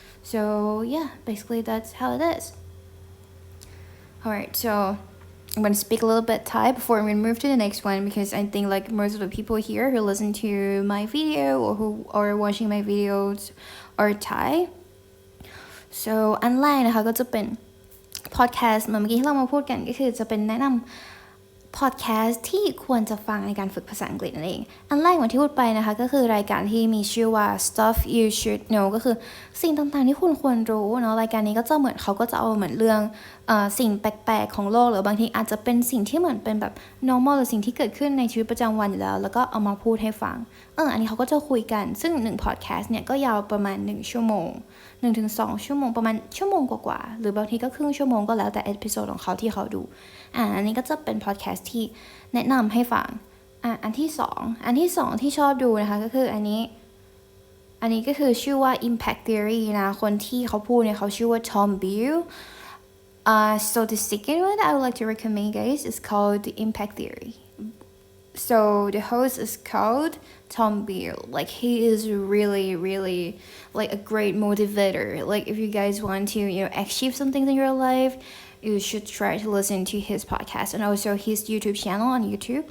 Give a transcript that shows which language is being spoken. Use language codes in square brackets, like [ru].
[en] So yeah, basically that's how it is. Alright, so I'm going to speak a little bit Thai before we move to the next one, because I think most of the people here who listen to my video or who are watching my videos are Thai. [th] So อันแรกนะคะก็จะเป็น podcast เมื่อกี้ที่เรามาพูดกันก็คือจะเป็นแนะนำ podcast ที่ควรจะฟังในการฝึกภาษาอังกฤษนั่นเองอันแรกเหมือนที่พูดไปนะคะก็คือรายการที่มีชื่อว่า Stuff You Should Know ก็คือสิ่งต่างๆที่คุณควรรู้เนาะรายการนี้ก็จะเขาก็จะเอาเหมือนเรื่อง สิ่งแปลกๆของโลกหรือบางทีอาจจะเป็นสิ่งที่เหมือนเป็นแบบ normal หรือสิ่งที่เกิดขึ้นในชีวิตประจำวันอยู่แล้วก็เอามาพูดให้ฟังอันนี้เขาก็จะคุยกันซึ่ง1 podcast เนี่ยก็ยาวประมาณ1 ชั่วโมง 1-2 ชั่วโมงประมาณชั่วโมงกว่าๆหรือบางทีก็ครึ่งชั่วโมงก็แล้วแต่เอพิโซดของเขาที่เขาดูอันนี้ก็จะเป็น podcast ที่แนะนำให้ฟังอันที่สองที่ชอบดูนะคะก็คืออันนี้ก็คือชื่อว่า Impact Theory นะคนที่เขาพูดเนี่ยเขาชื่อว่า Tom Bill. [en] So the second one I would like to recommend guys is called the Impact Theory. So the host is called Tom Beale. Like he is really like a great motivator. Like if you guys want to, achieve something in your life, you should try to listen to his podcast and also his YouTube channel on YouTube.